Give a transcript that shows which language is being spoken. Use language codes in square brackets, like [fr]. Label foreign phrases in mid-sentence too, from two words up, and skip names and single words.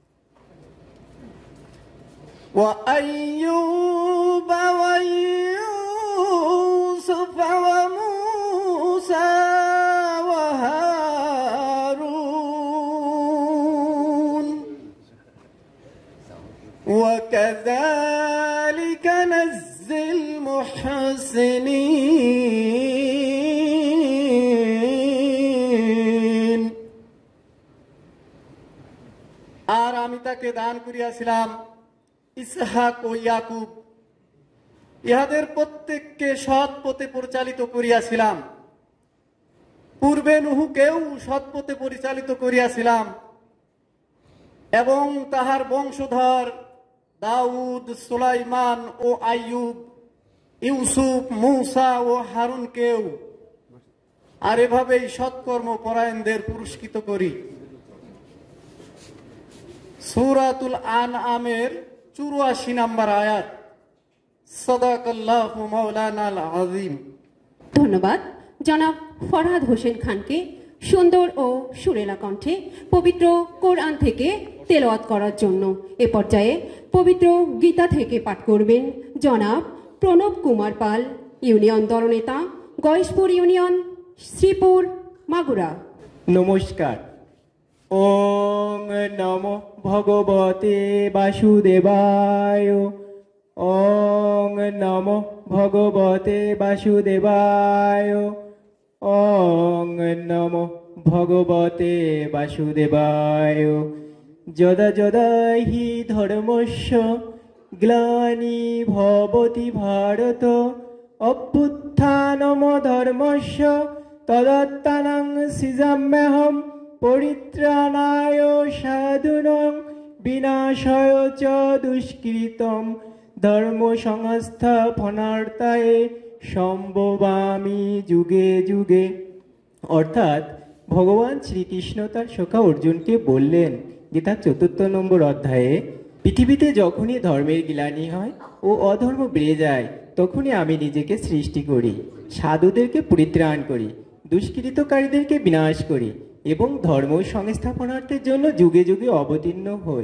[ar] وأيوب وموسى وهارون وكذلك نجزي المحسنين। [bn] আর আমি তাকে দান করিয়াছিলাম ইসহাক ও ইয়াকুব, ইহাদের প্রত্যেককে সৎ পথে পরিচালিত করিয়াছিলাম। পূর্বে নুহুকেও সৎ পথে পরিচালিত করিয়াছিলাম এবং তাহার বংশধর দাউদ, সুলাইমান ও আইয়ুব, ইউসুফ, মূসা ও হারুনকেও। আর এভাবেই সৎকর্ম পরায়ণদের পুরস্কৃত করি। সূরাতুল আনআমের 84 নম্বর আয়াত। [ar] صدق الله مولانا العظيم. [bn] ধন্যবাদ জনাব ফরহাদ হোসেন খানকে সুন্দর ও সুরেলা কণ্ঠে পবিত্র কোরআন থেকে তেলাওয়াত করার জন্য। এ পর্যায়ে পবিত্র গীতা থেকে পাঠ করবেন জনাব প্রণব কুমার পাল, ইউনিয়ন দলনেতা, গয়েশপুর ইউনিয়ন, শ্রীপুর, মাগুরা। [sa] নমস্কার। ওং নমো ভগবতে বাসুদেবায়। ওং নমো ভগবতে বাসুদেবায়। ওং নমো ভগবতে বাসুদেবায়। যদা যদা হি ধর্মস্য গ্লানি ভবতি ভারত অভ্যুত্থানম ধর্মস্য তদাত্মানং সৃজাম্যহম পরিত্রাণায় সাধুনাং বিনাশায় চ দুষ্কৃতম ধর্ম সংস্থাপনার্থায়ে সম্ভবামি যুগে যুগে। [bn] অর্থাৎ ভগবান শ্রীকৃষ্ণ তার সখা অর্জুনকে বললেন গীতার ৪ নম্বর অধ্যায়ে, পৃথিবীতে যখনই ধর্মের গ্লানি হয় ও অধর্ম বেড়ে যায় তখনই আমি নিজেকে সৃষ্টি করি, সাধুদেরকে পরিত্রাণ করি, দুষ্কৃতকারীদেরকে বিনাশ করি এবং ধর্ম সংস্থাপনার্থের জন্য যুগে যুগে অবতীর্ণ হই।